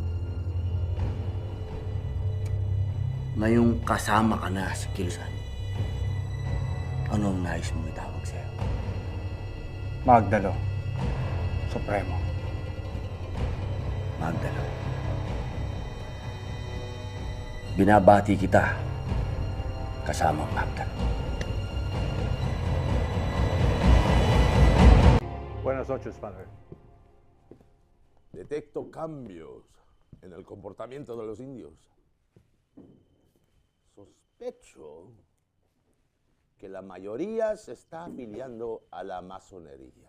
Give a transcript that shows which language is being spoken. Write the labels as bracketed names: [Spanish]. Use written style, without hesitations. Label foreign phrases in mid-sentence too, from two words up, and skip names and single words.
[Filipino] Ngayong kasama ka na sa kilusan, ano ang nais mong itawag sa'yo? Magdalo. Supremo. Magdalo. Binabati kita kasamang Magdalo. [Spanish] Buenas noches, padre. Detecto cambios en el comportamiento de los indios. Sospecho que la mayoría se está afiliando a la masonería.